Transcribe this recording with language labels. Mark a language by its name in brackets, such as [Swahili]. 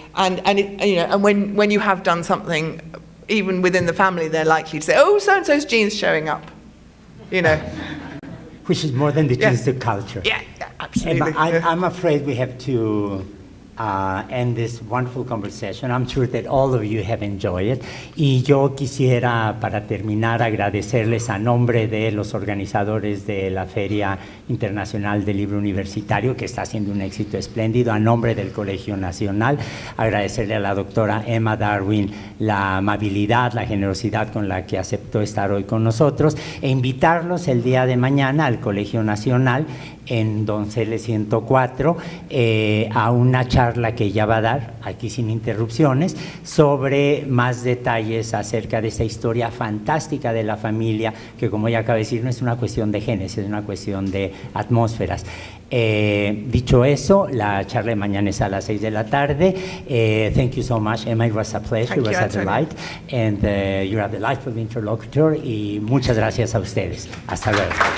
[English] And it, you know, and when you have done something, even within the family, they're likely to say, oh, so-and-so's gene's showing up, you know. Which is more than the genes, the culture. Yeah, absolutely. I'm afraid we have to end this wonderful conversation. I'm sure that all of you have enjoyed it. [Spanish] Y yo quisiera, para terminar, agradecerles a nombre de los organizadores de la Feria Internacional del Libro Universitario, que está siendo un éxito espléndido, a nombre del Colegio Nacional, agradecerle a la doctora Emma Darwin la amabilidad, la generosidad con la que aceptó estar hoy con nosotros, e invitarlos el día de mañana al Colegio Nacional en Donceles 104 a una charla que ella va a dar, aquí sin interrupciones, sobre más detalles acerca de esta historia fantástica de la familia, que como ella acaba de decir, no es una cuestión de genes, es una cuestión de atmósferas. Dicho eso, la charla de mañana es a las 6 de la tarde. [English] Thank you so much, Emma. It was a pleasure, it was a delight. And you're a delightful interlocutor. [Spanish] Y muchas gracias a ustedes. Hasta luego.